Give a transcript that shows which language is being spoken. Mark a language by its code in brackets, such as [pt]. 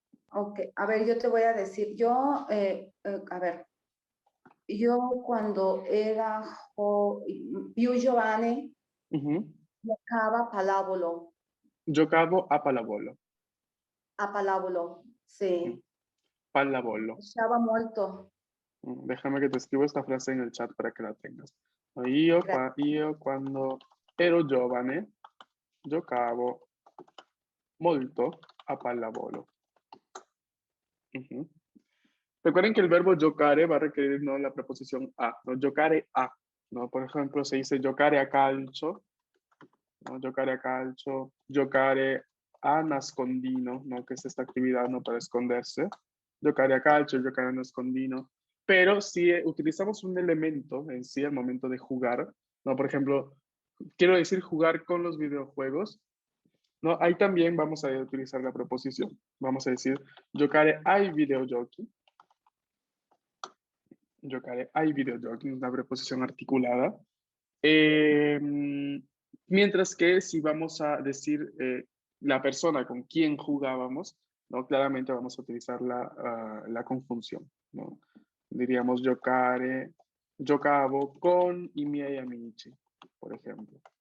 [es] ok, a ver, yo te voy a decir, yo, a ver, yo cuando era [it] più giovane, Ujú. giocava pallavolo, Giocavo a pallavolo. a pallavolo, Mm, sì, mi Pallavolo. piaceva molto. [es] Déjame que te escribo esta frase en el chat para que la tengas. [it] Io quando ero giovane giocavo molto a pallavolo. [es] Ujú. Recuerden que el verbo giocare va a requerir no la preposición a, no giocare a, ¿no? Por ejemplo, se dice giocare a calcio, ¿no? [it] Giocare a calcio, giocare a nascondino, ¿no? [es] Que es esta actividad, ¿no? Para esconderse. [it] Giocare a calcio, giocare a nascondino. [es] Pero si utilizamos un elemento en sí al momento de jugar, ¿no? Por ejemplo, quiero decir jugar con los videojuegos, ¿no? Ahí también vamos a utilizar la preposición. Vamos a decir giocare ai videogiochi. Giocare ai videogiochi, una preposición articulada. Mientras que si vamos a decir la persona con quien jugábamos, ¿no? Claramente vamos a utilizar la conjunción, ¿no? Diríamos giocare, giocavo con i miei amici, por ejemplo.